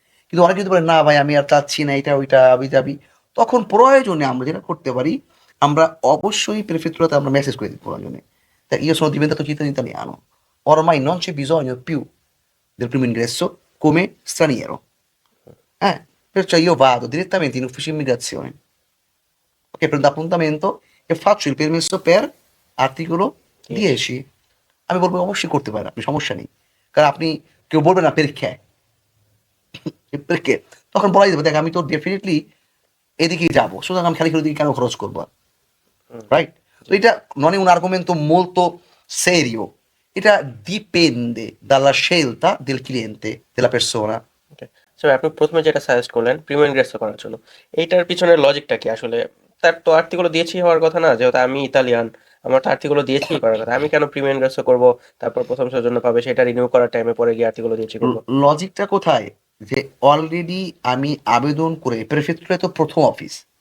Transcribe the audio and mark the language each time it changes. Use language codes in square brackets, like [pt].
[bn] কিন্তু অনেকে যদি বলেন না ভাই আমি আর চাচ্ছি না এটা ওইটা আবি যাবি, তখন প্রয়োজনে আমরা যেটা করতে পারি, আমরা অবশ্যই প্রেফেক্টুরাতে আমরা মেসেজ করে দিই প্রয়োজনে, তা [it] io sono diventato cittadino italiano, ormai non c'è bisogno più del primo ingresso come straniero. Perciò io vado direttamente in ufficio immigrazione, ok, prendo appuntamento e faccio il permesso per articolo [bn] দিয়েছি। 10। আমি বলবো অবশ্যই করতে পারেন আপনি, সমস্যা নেই। কারণ আপনি, কেউ বলবে না পেরখে পেরখে, তখন বলাই যাবে দেখ আমি তো ডেফিনেটলি এদিকেই যাবো, সুতরাং আমি খালি খালি ওদিকে কেন খরচ করবো, হুম। রাইট? তো জি। [it] এটা non è un argomento molto serio, এটা dipende dalla scelta del cliente, della persona. ওকে। [bn] সো আপনি প্রথমে যেটা সাজেস্ট করলেন প্রিমিয়াম ইনগ্রেসও করার জন্য, এইটার পিছনের লজিকটা কি আসলে? তার তো আর্টিকেলও দিয়েছি হওয়ার কথা না, যেহেতু আমি ইতালিয়ান, আমার তো আর্টিকেলও দিয়েছি করার কথা। আমি কেন প্রিমিয়াম ইনগ্রেসও করবো, তারপর প্রথম সৌজন্য পাবে সেটা রিনিউ করার টাইমে পরে গিয়ে আর্টিকেলও দিয়েছি করবো? লজিকটা কোথায়? যে অলরেডি আমি আবেদন করে, প্রেফেক্টুরে তো প্রথম অফিস